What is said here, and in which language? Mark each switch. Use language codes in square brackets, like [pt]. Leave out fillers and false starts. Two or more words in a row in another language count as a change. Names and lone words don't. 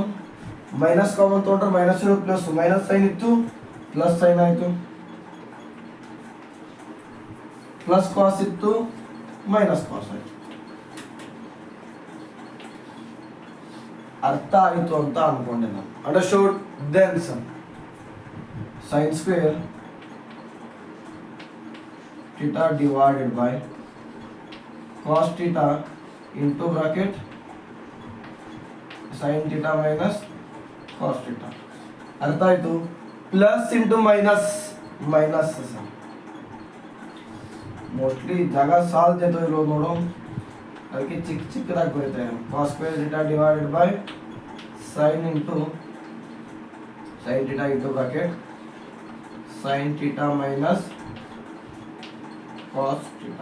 [en] minus common [kn] ತೊಗೊಂಡ್ರೆ ಮೈನಸ್ ಇರೋದು ಪ್ಲಸ್, [en] minus sign [kn] ಇತ್ತು [en] plus sign [kn] ಆಯಿತು, [en] plus cos [kn] ಇತ್ತು [en] minus cos [kn] ಆಯಿತು. ಅರ್ಥ ಆಯಿತು ಅಂತ ಅನ್ಕೊಂಡೆ ನಾನು. ಅಂಡರ್ಸ್ಟೂಡ್? [en] then sin square theta divided by cos theta into bracket sin theta minus cos theta. [kn] ಅರ್ಥ ಆಯ್ತು? [en] plus into minus, minus mostly [kn] ಜಾಗ ಸಾಲ್ತೈತೋ ಇರೋ ನೋಡು, ಅದಕ್ಕೆ ಚಿಕ್ಕದಾಗಿ ಬರುತ್ತೆ. [en] cos square theta divided by sin theta into bracket sin theta minus cos theta.